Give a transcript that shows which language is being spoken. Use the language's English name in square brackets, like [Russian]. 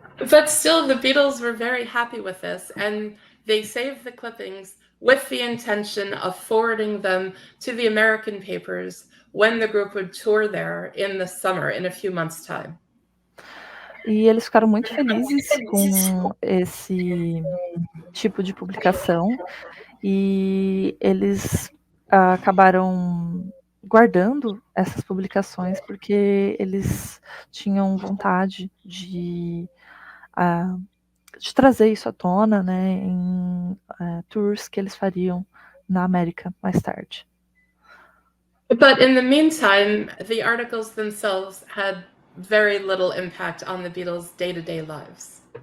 [English] But still, the Beatles were very happy with this, and they saved the clippings with the intention of forwarding them to the American papers when the group would tour there in the summer, in a few months' time. [Portuguese] E eles ficaram muito felizes com esse tipo de publicação e eles acabaram guardando essas publicações porque eles tinham vontade de trazer isso à tona, né, em tours que eles fariam na América mais tarde. [English] But in the meantime, the articles themselves had very little impact on the Beatles' day-to-day lives.